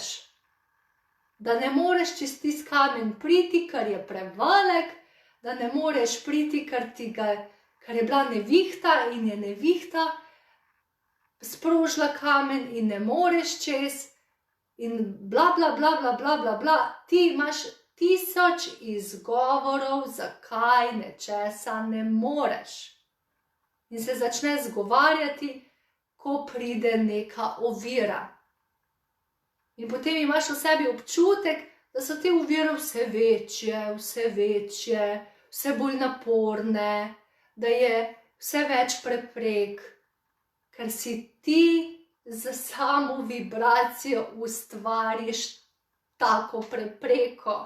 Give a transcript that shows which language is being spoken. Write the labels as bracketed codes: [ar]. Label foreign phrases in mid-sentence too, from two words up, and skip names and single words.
[sl] Da ne moreš čez tisti kamen priti, ker je prevelik, da ne moreš priti, ker je bila nevihta in je nevihta sprožila kamen in ne moreš čez in bla bla bla bla bla bla bla. Ti imaš 1000 izgovorov, zakaj nečesa ne moreš. In se začneš zgovarjati, ko pride neka ovira. In potem imaš v sebi občutek, da so te ovire vse večje, vse bolj naporne, da je vse več preprek, ker si ti za samo vibracijo ustvariš tako prepreko.